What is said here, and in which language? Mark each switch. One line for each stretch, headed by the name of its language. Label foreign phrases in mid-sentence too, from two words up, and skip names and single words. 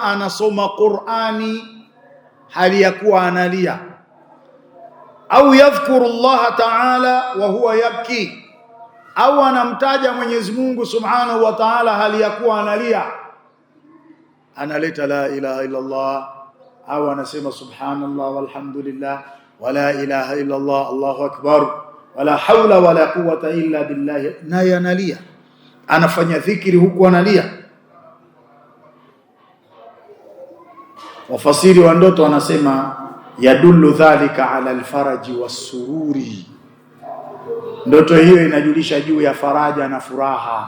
Swahili: anasoma Qur'ani hali ya kuwa analia, au
Arabic: يذكر الله تعالى وهو يبكي,
Swahili: au anamtaja Mwenyezi Mungu
Arabic: سبحانه وتعالى
Swahili: hali ya kuwa analia, analeta
Arabic: لا إله إلا الله,
Swahili: au anasema
Arabic: سبحان الله والحمد لله ولا إله إلا الله الله أكبر ولا حول ولا قوة إلا بالله,
Swahili: naye analia, anafanya dhikri huku analia. Wafasiri wa ndoto wanasema
Arabic: يدل ذلك على الفرج والسرور,
Swahili: ndoto hiyo inajulisha juu ya faraja na furaha.